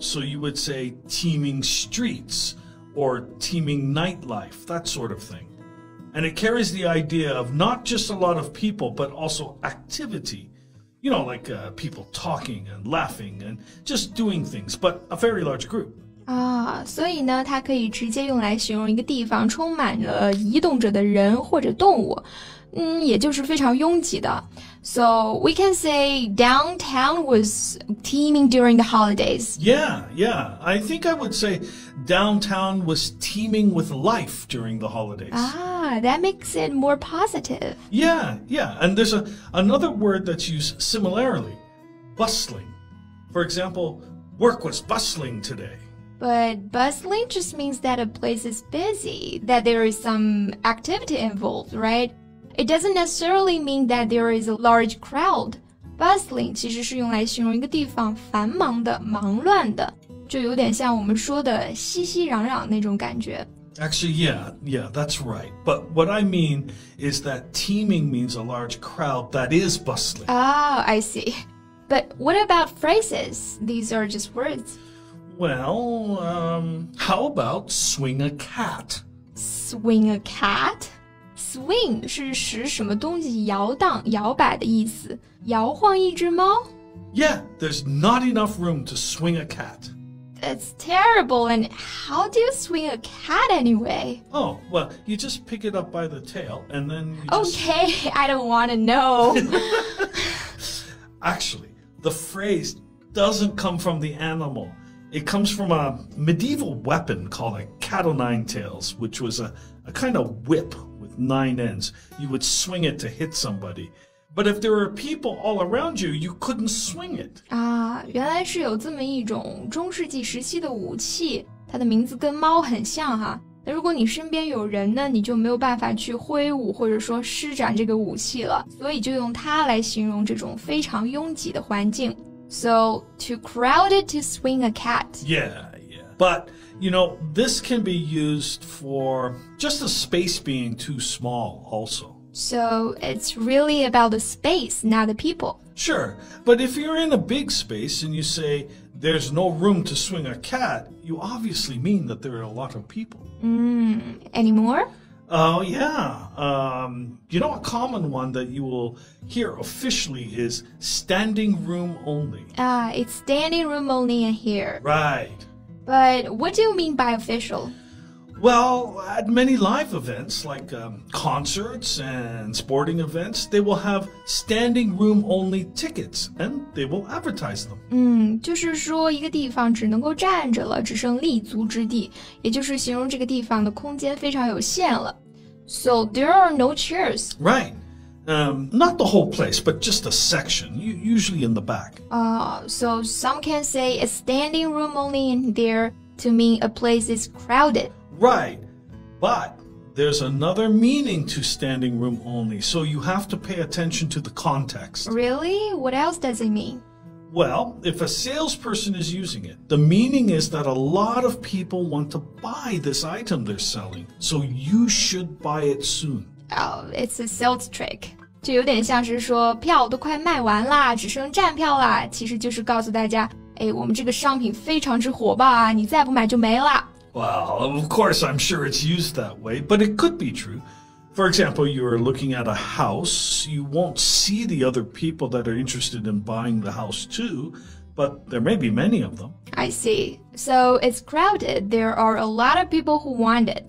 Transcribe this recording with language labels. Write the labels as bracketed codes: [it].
[en] So you would say teeming streets.Or teeming nightlife, that sort of thing. And it carries the idea of not just a lot of people, but also activity. You know, like people talking and laughing and just doing things, but a very large group. [zh] 所以呢，它可以直接用来形容一个地方充满了移动着的人或者动物。也就是非常拥挤的。 [en] So we can say downtown was teeming during the holidays. Yeah. I think I would say downtown was teeming with life during the holidays. That makes it more positive. Yeah. And there's another word that's used similarly, bustling. For example, work was bustling today. But bustling just means that a place is busy, that there is some activity involved, right? It doesn't necessarily mean that there is a large crowd. [zh] bustling 其实是用来形容一个地方繁忙的、忙乱的，就有点像我们说的熙熙攘攘那种感觉。 [en] Actually, yeah, that's right. But what I mean is that teeming means a large crowd that is bustling. Oh, I see. But what about phrases? These are just words. Well, how about swing a cat? Swing a cat? [zh] Swing 是使什么东西摇荡、摇摆的意思，摇晃一只猫。 [en] Yeah, there's not enough room to swing a cat. That's terrible. And how do you swing a cat anyway? Oh, well, you just pick it up by the tail and then you just... Okay, I don't want to know. Actually, the phrase doesn't come from the animal. It comes from a medieval weapon called a cat-o'-nine-tails, which was a kind of whip with 9 ends. You would swing it to hit somebody. But if there were people all around you, you couldn't swing it. [zh] 啊，原来是有这么一种中世纪时期的武器，它的名字跟猫很像哈。那如果你身边有人呢，你就没有办法去挥舞或者说施展这个武器了，所以就用它来形容这种非常拥挤的环境。 [en] So, too crowded to swing a cat. Yeah. But, you know, this can be used for just the space being too small also. So, it's really about the space, not the people. Sure, but if you're in a big space and you say, there's no room to swing a cat, you obviously mean that there are a lot of people. Any more? Oh, yeah. You know, a common one that you will hear officially is standing room only. It's standing room only in here. Right. But what do you mean by official? Well, at many live events, like concerts and sporting events, they will have standing room only tickets, and they will advertise them. [zh] 就是说一个地方只能够站着了，只剩立足之地，也就是形容这个地方的空间非常有限了。 [en] So there are no chairs. Right. Not the whole place, but just a section, usually in the back. So some can say a standing room only in there to mean a place is crowded. Right. But there's another meaning to standing room only, so you have to pay attention to the context. Really? What else does it mean? Well, if a salesperson is using it, the meaning is that a lot of people want to buy this item they're selling, so you should buy it soon. Oh, it's a sales trick. [zh] 就有点像是说票都快卖完啦，只剩站票啦，其实就是告诉大家，我们这个商品非常之火爆啊，你再不买就没啦。 [en] Well, of course, I'm sure it's used that way, but it could be true. For example, you're looking at a house, you won't see the other people that are interested in buying the house too, but there may be many of them. I see. So it's crowded. There are a lot of people who want it.